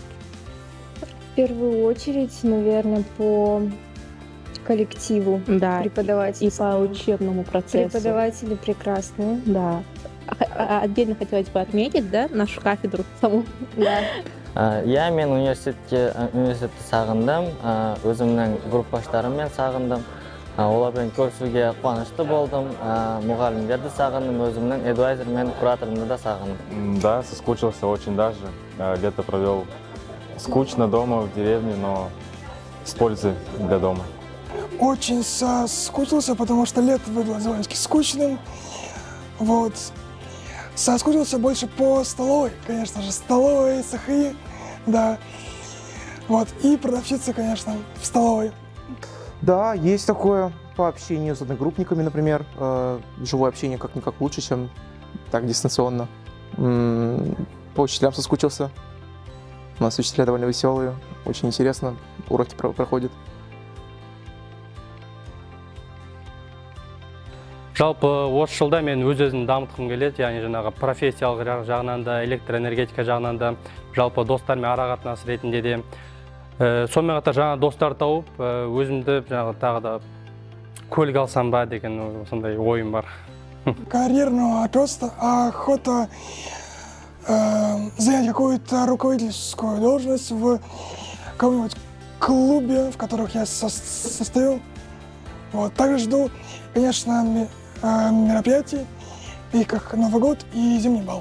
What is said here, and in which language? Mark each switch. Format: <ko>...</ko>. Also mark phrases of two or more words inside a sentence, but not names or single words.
<ru>В первую очередь, наверное, по коллективу, да, преподавателей. И по учебному процессу. Преподаватели прекрасные. Да. Отдельно хотелось бы отметить, да, нашу кафедру саму. Да.</ru> <kk>Я мен университетті сағындым, өзімнің группаштарыммен сағындым. Олармен көрісуге қуанышты болдым, мұғалімдерді сағындым, өзімнің эдвайзер мен кураторымды да сағындым.</kk> <ru>Да, соскучился очень даже. Лето провел скучно дома, в деревне, но с пользой для дома. Очень соскучился, потому что лето было довольно-таки скучным. Вот. Соскучился больше по столовой, конечно же, столовой, цехи, да. Вот. И продавщицы, конечно, в столовой. Да, есть такое по общению с одногруппниками, например. Живое общение как-никак лучше, чем так дистанционно. По учителям соскучился. У нас учителя довольно веселые, очень интересно, уроки проходят.</ru> <kk>Жалпы осы жылда мен өз-өзімді дамытқым келеді, яғни профессиялық жағынан да, электроэнергетика жағынан да, жалпы достармен ара-қатынас ретінде де. Сонымен қатар жаңа достар тауып, өзімді тағы да көлік алсам ба деген сондай ойым бар.</kk> <ru>Карьерного роста, охота занять какую-то руководительскую должность в каком-нибудь клубе, в которых я состою. Вот. Также жду, конечно, мероприятий, и как Новый год и зимний бал.</ru>